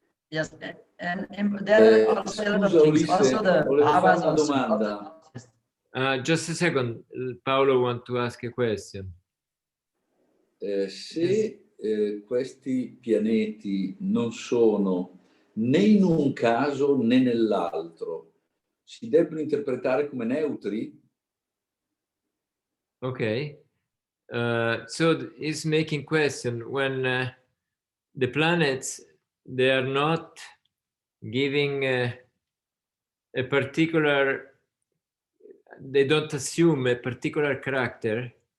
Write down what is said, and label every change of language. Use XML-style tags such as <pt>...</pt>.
<en>Yes, and there are also a lot of things. Also the bhavas</en> <it>una</it> <en>also.</en> <it>domanda.</it> <en>Just a second, Paolo want to ask a question.</en> <it>Se questi pianeti non sono né in un caso né nell'altro, si debbono interpretare come neutri?</it> <en>Okay. So he's making question when the planets, they are not giving a particular, they don't assume a particular character.</en>